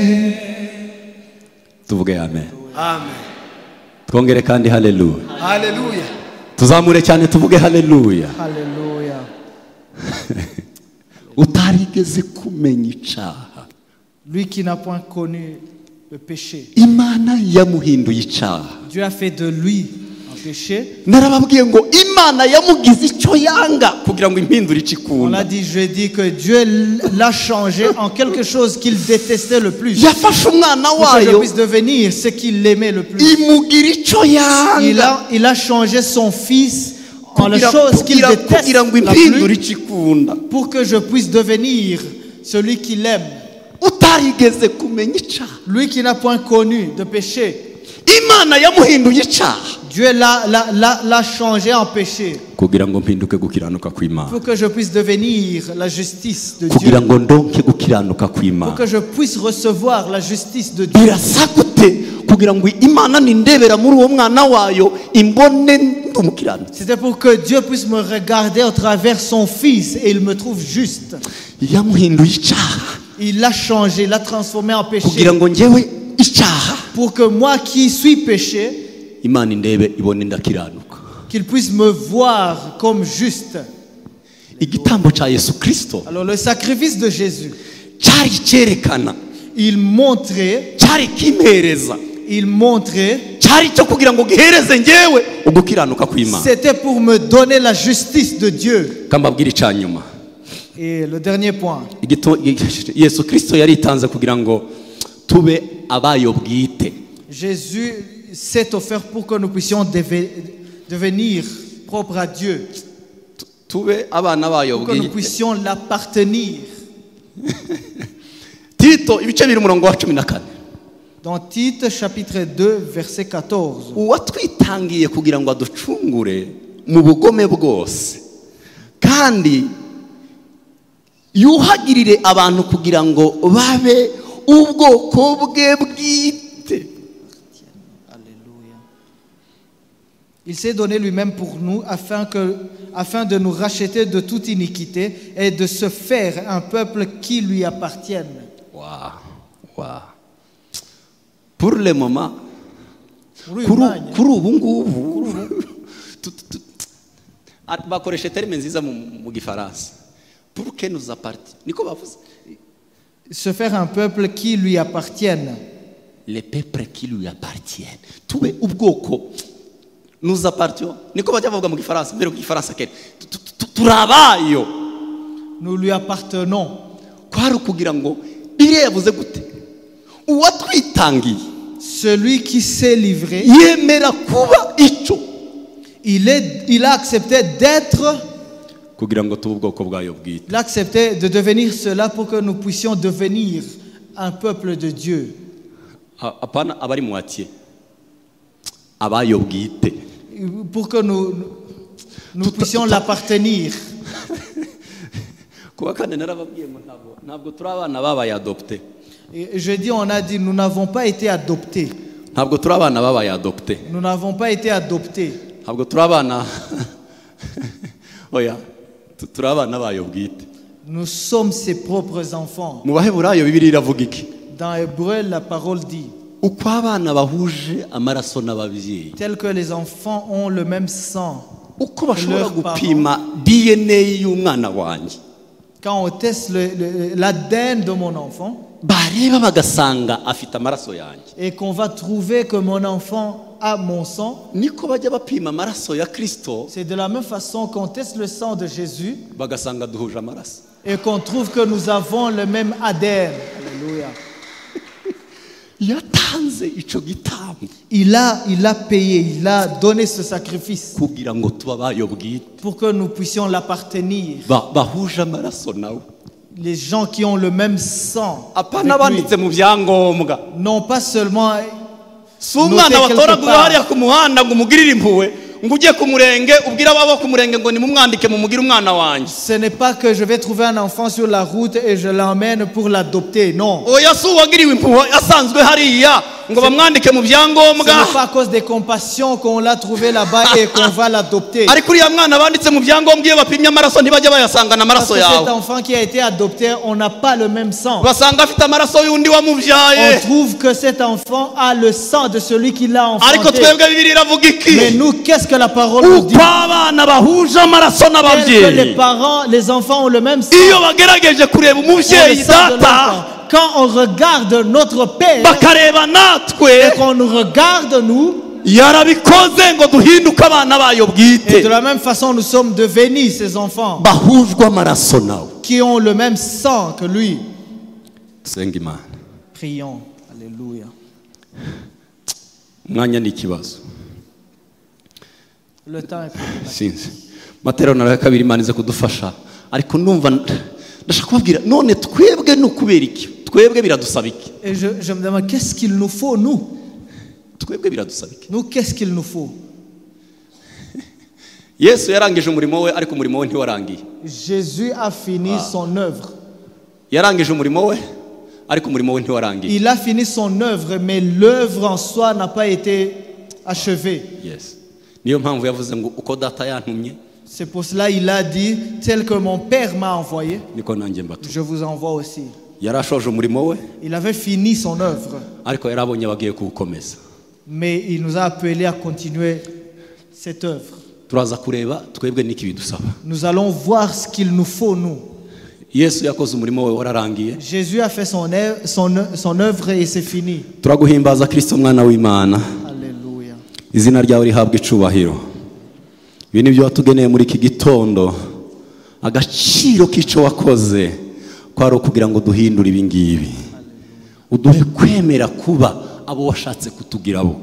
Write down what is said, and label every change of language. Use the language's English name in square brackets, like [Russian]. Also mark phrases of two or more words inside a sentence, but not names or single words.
[Kinyarwanda] Tuvuge amen. Twongere kandi haleluya. Haleluya. Tuzamure cyane tuvuge haleluya. [French] Alléluia. [Kinyarwanda] Utarigeze kumenya icyaha, [French] Lui qui n'a point connu le péché, [Kinyarwanda] Imana yamuhinduye icyaha. [French] Dieu a fait de lui un péché. [Kinyarwanda] Narababwiye ngo Imana yamugize icyo yanga kugira ngo impindure [French] On [Kinyarwanda] ikikunda. [French] l'a dit, je dis que Dieu l'a changé en quelque chose qu'il détestait le plus. [Kinyarwanda] Yafashe umwana [French] Pour que je [Kinyarwanda] wayo [French] puisse devenir ce qu'il aimait le plus. [Kinyarwanda] imugira icyo yanga [French] Il a changé son fils en la chose qu'il déteste [Kinyarwanda] kugira ngo [French] la [Kinyarwanda] impindure [French] plus [Kinyarwanda] ikikunda. [French] pour que je puisse devenir celui qu'il aime. [Kinyarwanda] Utarigeze kumenya icyaha, [French] Lui qui n'a point connu de péché, [Kinyarwanda] Imana yamuhinduye icyaha [French] Dieu l'a changé en péché [Kinyarwanda] kugira ngo mpinduke gukiranuka kw'Imana, [French] pour que je puisse devenir la justice de Dieu. [Kinyarwanda] kugira ngo ndonke gukiranuka kw'Imana. [French] Pour que je puisse recevoir la justice de Dieu. [Kinyarwanda] Birasa gute kugira ngo Imana nindebera muri uwo mwana wayo imbone ndumukiranutsi? [French] C'était pour que Dieu puisse me regarder au travers son fils et il me trouve juste. [Kinyarwanda] Yamuhinduye icyaha [French] Il l'a changé, il l'a transformé en péché. [Kinyarwanda] kugira ngo njyewe icyaha [French] Pour que moi qui suis péché, [Kinyarwanda] Imana indebe ibone ndakiranuka. [French] qu'il puisse me voir comme juste. [Kinyarwanda] Igitambo cya Yesu Kristo [French] Alors le sacrifice de Jésus, [Kinyarwanda] cyari cyerekana, [French] il montrait, [Kinyarwanda] cyari kimpereza, [French] c'était [Kinyarwanda] cyari cyo kugira ngo gihereze njyewe ugukiranuka kw'Imana. [French] pour me donner la justice de Dieu. [Kinyarwanda] Kambabwira icyanyuma, [French] Et le dernier point, [Kinyarwanda] Yesu Kristo yaritanze kugira ngo tube abayo bwite. [French] Jésus s'est offert pour que nous puissions devenir propres à Dieu, [Kinyarwanda] Tube abana bayo [French] pour que nous [Kinyarwanda] bwite. [French] puissions l'appartenir. [Kinyarwanda] Tito ibice 2 umurongo wa 14. [French] Dans Tite chapitre 2 verset 14, [Kinyarwanda] Uwatwitangiye kugira ngo aducungure mu bugome bwose kandi yuhagirire abantu kugira ngo babe ubwoko bwe bwite. [French] il s'est donné lui-même pour nous afin de nous racheter de toute iniquité et de se faire un peuple qui lui appartienne. Wow. Pour le moment, [Kinyarwanda] Pour uyu mwanya, kuri ubu ngubu bakoresha terime nziza mu gifaransa. [French] Pour que nous appartienne. [Kinyarwanda] Niko bavuze. [French] se faire un peuple qui lui appartienne. Les peuples qui lui appartiennent. [Kinyarwanda] Tube ubwoko [French] nous appartient. [Kinyarwanda] Niko bajya bavuga mu gifaransa, mbere mu gifaransa kene. Turabayo. [French] Nous lui appartenons. [Kinyarwanda] Kwari kugira ngo Bibiliya yavuze gute? Uwatwitangiye [French] Celui qui s'est livré, [Kinyarwanda] yemera kuba icyo [French] il a accepté d'être, [Kinyarwanda] kugira ngo tube ubwoko bwayo bwite. [French] il a accepté de devenir cela pour que nous puissions devenir un peuple de Dieu. [Kinyarwanda] apana abari muatiye abayo bwite. [French] Pour que nous puissions l'appartenir. [Kinyarwanda] Kuba kandi narababwiye ngo ntabwo turi abana babaye adopté. [French] Et je dis, on a dit, nous n'avons pas été adoptés. [Kinyarwanda] Ntabwo turi abana babaye adopté. [French] Nous n'avons pas été adoptés. [Kinyarwanda] Ntabwo turi abana oya turi abana bayo bwite. [French] Nous sommes ses propres enfants. [Kinyarwanda] Mu Baheburayo Bibiliya iravuga iki? [French] Dans Hébreu, la parole dit, [Kinyarwanda] Uko abana bahuje amaraso n'ababyeyi, [French] tel que les enfants ont le même sang, [Kinyarwanda] uko bashobora gupima DNA y'umwana wanjye, [French] Quand on teste l'ADN de mon enfant [Kinyarwanda] bareba bagasanga afite amaraso yanjye, [French] et qu'on va trouver que mon enfant a mon sang, [Kinyarwanda] niko bajya bapima amaraso ya Kristo [French] c'est de la même façon qu'on teste le sang de Jésus [Kinyarwanda] bagasanga duhuje amaraso. [French] et qu'on trouve que nous avons le même ADN. Alléluia. [Kinyarwanda] Yatanze ico gitambo [French] Il a payé, il a donné ce sacrifice [Kinyarwanda] kugira ngo tuba bayo bwite, [French] pour que nous puissions l'appartenir. [Kinyarwanda] bahuje amaraso nawe. [French] Les gens qui ont le même sang [Kinyarwanda] Apana [French] avec lui, [Kinyarwanda] banditse mu byangombwa, [French] non pas seulement [Kinyarwanda] si umwana watoragura hariya ku muhanda ngo umugirire impuhwe, ngo ujye ku murenge ubwira ababo ku murenge ngo nimumwandike mumugire umwana wanjye. [French] ce n'est pas que je vais trouver un enfant sur la route et je l'emmène pour l'adopter, non. [Kinyarwanda] Oya si uwagiriwe impuhwe asanzwe hariya ngo bamwandike mu [French] Ce [Kinyarwanda] byangombwa, [French] n'est pas à cause des compassions qu'on l'a trouvé là-bas et qu'on va l'adopter. [Kinyarwanda] ariko uriya mwana banditse mu byangombwa iyo bapimye amaraso ntibajya bayasangana [French] Parce [Kinyarwanda] amaraso [French] que cet [Kinyarwanda] yawe, [French] enfant qui a été adopté, on n'a pas le même sang. [Kinyarwanda] basanga afite amaraso y'undi [French] On [Kinyarwanda] wamubyaye. [French] trouve que cet enfant a le sang de celui qui l'a [Kinyarwanda] Ariko [French] enfanté. [Kinyarwanda] twebwe Bibiliya iravuga [French] Mais [Kinyarwanda] iki? [French] nous, qu'est-ce que la parole nous dit? [Kinyarwanda] Uko abana bahuje amaraso [French] Tel que les [Kinyarwanda] n'ababyeyi, [French] parents, les enfants ont le même sang. [Kinyarwanda] iyo bagerageje kureba [French] Ont le [Kinyarwanda] umubyeyi [French] sang de [Kinyarwanda] data [French] l'enfant. Quand on regarde notre Père [Kinyarwanda] bakareba natwe, [French] et qu'on nous regarde nous, [Kinyarwanda] yarabikoze ngo duhinduke abana bayo [French] et [Kinyarwanda] bwite, [French] de la même façon nous sommes devenus ces enfants [Kinyarwanda] bahujwe amaraso nawe. [French] qui ont le même sang que lui. [Kinyarwanda] Senga Imana. [French] Prions. Alléluia. [Kinyarwanda] Umwanya ni ikibazo. [French] Le temps est problématique. [Kinyarwanda] Sinzi materaniro ya kabiri Imana ize kudufasha, ariko numva ndashaka kubabwira none twebwe ni ukubera iki? Twebwe biradusaba iki? [French] Et je me demande, qu'est-ce qu'il nous faut, nous? [Kinyarwanda] Twebwe biradusaba iki? [French] Nous, qu'est-ce qu'il nous faut? [Kinyarwanda] Yesu yarangije umurimo we, ariko umurimo we ntiwarangiye. [French] Jésus a fini son œuvre. [Kinyarwanda] Yarangije umurimo we, ariko umurimo we ntiwarangiye. [French] Il a fini son œuvre, mais l'œuvre en soi n'a pas été achevée. [English] Yes. [Kinyarwanda] Niyo mpamvu yavuze ngo uko data yantumye [French] C'est pour cela qu'il a dit, tel que mon Père m'a envoyé, [Kinyarwanda] niko nanjye mbatu. [French] je vous envoie aussi. [Kinyarwanda] Yarashoje umurimo we, [French] Il avait fini son œuvre, [Kinyarwanda] ariko yarabonye bagiye kuwukomeza. [French] mais il nous a appelés à continuer cette œuvre. [Kinyarwanda] Turaza kureba twebwe niki bidusaba. [French] Nous allons voir ce qu'il nous faut, nous. [Kinyarwanda] Yesu yakoze umurimo we wararangiye. [French] Jésus a fait son œuvre et c'est fini. [Kinyarwanda] Turaguhimbaza Kristo mwana w'Imana. [French] Alléluia. [Kinyarwanda] Izina ryawe rihabwa icubahiro. Ibi nibyo watugeneye muri iki gitondo. Agaciro k'ico wakoze kwari ukugira ngo duhindure ibi ngibi. Uduhe kwemera kuba abo washatse kutugira bo.